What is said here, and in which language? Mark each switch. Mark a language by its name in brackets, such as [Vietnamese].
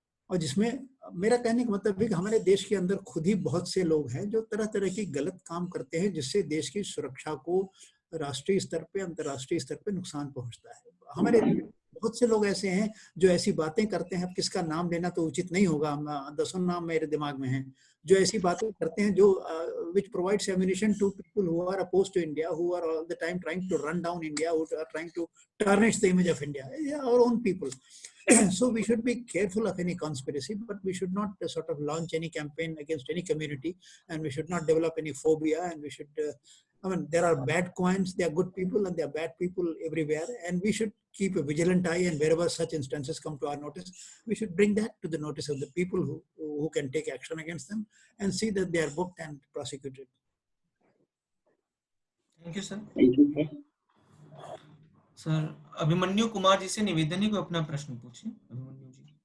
[Hindi] और जिसमें मेरा कहने का मतलब है कि हमारे देश के अंदर खुद ही बहुत से लोग हैं जो तरह तरह की गलत काम करते हैं, जिससे देश की सुरक्षा को राष्ट्रीय स्तर पे, अंतर्राष्ट्रीय स्तर पे नुकसान पहुंचता है। हमारे बहुत से लोग ऐसे हैं जो ऐसी बातें करते हैं, अब किसका नाम लेना तो उचित नहीं होगा, दसों नाम मेरे दिमाग में हैं, जो ऐसी बातें करते हैं जो [English] which provides ammunition to people who are opposed to India, who are all the time trying to run down India, who are trying to tarnish the image of India, our own people. So we should be careful of any conspiracy, but we should not sort of launch any campaign against any community, and we should not develop any phobia, and we should I mean, there are bad coins, there are good people, and there are bad people everywhere, and we should keep a vigilant eye, and wherever such instances come to our notice, we should bring that to the notice of the people who can take action against them and see that they are booked and prosecuted. Thank you sir. Thank you [Hindi] sir Abhimanyu Kumar ji से निवेदन है कि अपना प्रश्न पूछिए। अभिमन्यु जी।